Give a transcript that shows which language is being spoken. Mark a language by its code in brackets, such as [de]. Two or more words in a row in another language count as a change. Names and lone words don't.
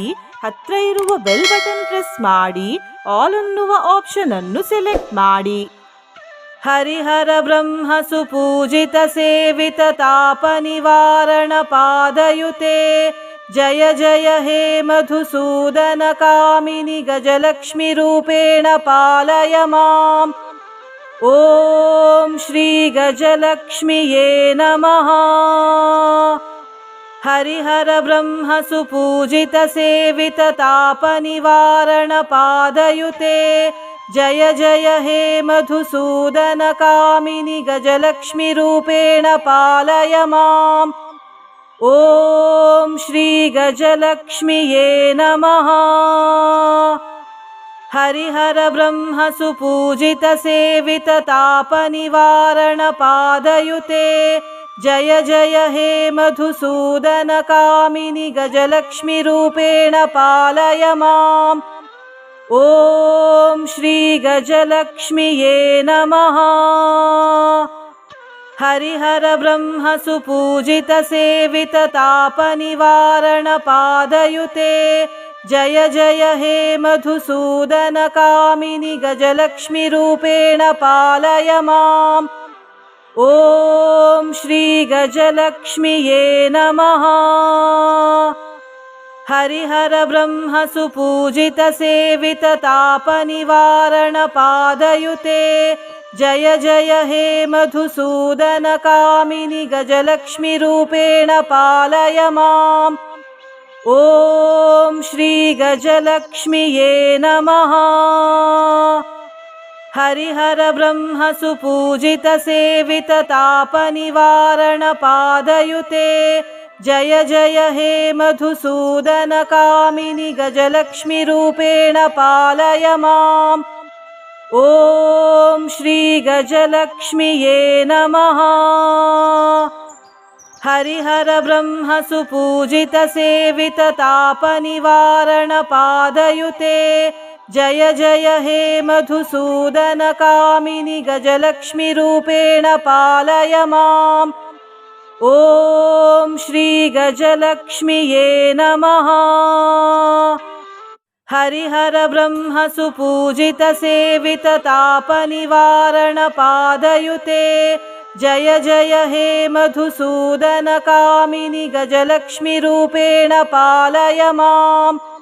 [kn] ಹತ್ರ ಇರುವ [en] bell button press [kn] ಮಾಡಿ. ಆಲ್ ಅನ್ನುವ ಆಪ್ಷನ್ ಅನ್ನು ಸೆಲೆಕ್ಟ್ ಮಾಡಿ. [sa] ಹರಿಹರ ಬ್ರಹ್ಮ ಸುಪೂಜಿತ ಸೇವಿತ ತಾಪ ನಿವಾರಣ ಪಾದಯುತೆ ಜಯ ಜಯ ಹೇ ಮಧುಸೂದನ ಕಾಮಿನಿ ಗಜಲಕ್ಷ್ಮಿ ರೂಪೇಣ ಪಾಲಯ ಮಾಂ. ಓಂ ಶ್ರೀ ಗಜಲಕ್ಷ್ಮಿಯೇ ನಮಃ. ಹರಿಹರ ಬ್ರಹ್ಮ ಸುಪೂಜಿತ ಸೇವಿತ ತಾಪ ನಿವಾರಣ ಪಾದಯುತೆ ಜಯ ಜಯ ಹೇ ಮಧುಸೂದನ ಕಾಮಿನಿ ಗಜಲಕ್ಷ್ಮಿ ರೂಪೇಣ ಪಾಲಯ ಮಾಂ. ಓಂ ಶ್ರೀ ಗಜಲಕ್ಷ್ಮಿಯೇ ನಮಃ. ಹರಿಹರ ಬ್ರಹ್ಮ ಸುಪೂಜಿತ ಸೇವಿತ ತಾಪ ನಿವಾರಣ ಪಾದಯುತೆ ಜಯ ಜಯ ಹೇ ಮಧುಸೂದನ ಕಾಮಿನಿ ಗಜಲಕ್ಷ್ಮಿ ರೂಪೇಣ ಪಾಲಯ ಮಾಂ. ಓಂ ಶ್ರೀ ಗಜಲಕ್ಷ್ಮಿಯೇ ನಮಃ. ಹರಿಹರ ಬ್ರಹ್ಮ ಸುಪೂಜಿತ ಸೇವಿತ ತಾಪ ನಿವಾರಣ ಪಾದಯುತೆ ಜಯ ಜಯ ಹೇ ಮಧುಸೂದನ ಕಾಮಿನಿ ಗಜಲಕ್ಷ್ಮಿ ರೂಪೇಣ ಪಾಲಯ ಮಾಂ. ಓಂ ಶ್ರೀ ಗಜಲಕ್ಷ್ಮಿಯೇ ನಮಃ. ಹರಿಹರ ಬ್ರಹ್ಮ ಸುಪೂಜಿತ ಸೇವಿತ ತಾಪ ನಿವಾರಣ ಪಾದಯುತೆ ಜಯ ಜಯ ಹೇ ಮಧುಸೂದನ ಕಾಮಿನಿ ಗಜಲಕ್ಷ್ಮಿ ರೂಪೇಣ ಪಾಲಯ ಮಾಂ. ಓಂ ಶ್ರೀ ಗಜಲಕ್ಷ್ಮಿಯೇ ನಮಃ. ಹರಿಹರ ಬ್ರಹ್ಮ ಸುಪೂಜಿತ ಸೇವಿತ ತಾಪ ನಿವಾರಣ ಪಾದಯುತೆ ಜಯ ಜಯ ಹೇ ಮಧುಸೂದನ ಕಾಮಿನಿ ಗಜಲಕ್ಷ್ಮಿ ರೂಪೇಣ ಪಾಲಯ ಮಾಂ. ಓಂ ಶ್ರೀ ಗಜಲಕ್ಷ್ಮಿಯೇ ನಮಃ. ಹರಿಹರ ಬ್ರಹ್ಮ ಸುಪೂಜಿತ ಸೇವಿತ ತಾಪ ನಿವಾರಣ ಪಾದಯುತೆ ಜಯ ಜಯ ಹೇ ಮಧುಸೂದನ ಕಾಮಿನಿ ಗಜಲಕ್ಷ್ಮಿ ರೂಪೇಣ ಪಾಲಯ ಮಾಂ. ಓಂ ಶ್ರೀ ಗಜಲಕ್ಷ್ಮಿಯೇ ನಮಃ. हरिहर ब्रह्म सुपूजित सेवित तापनिवारण पादयुते जय जय हे मधुसूदन कामिनि गजलक्ष्मी रूपेण पालय माम्।